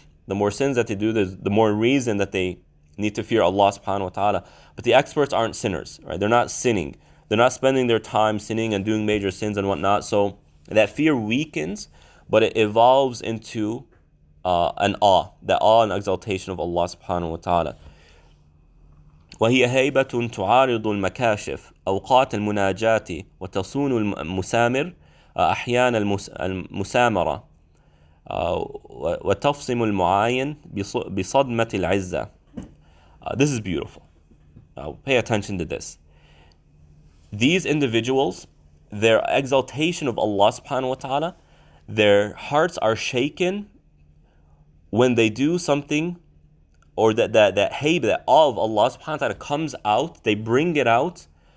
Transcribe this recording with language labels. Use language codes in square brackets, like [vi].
[en] The more sins that they do, the more reason that they need to fear Allah subhanahu wa ta'ala. But the experts aren't sinners, right? They're not sinning. They're not spending their time sinning and doing major sins and whatnot. So that fear weakens, but it evolves into an awe, the awe and exaltation of Allah subhanahu wa ta'ala. [ar] وهي هيبة تعارض المكاشف أوقات المناجاة وتصون المسامر أحيان المسامرة وتفصم المعاين بصدمة العزة. [en] This is beautiful. Pay attention to this. These individuals, their exaltation of Allah subhanahu wa ta'ala, their hearts are shaken when they do something, or that hayb, that awe of Allah subhanahu wa ta'ala comes out, they bring it out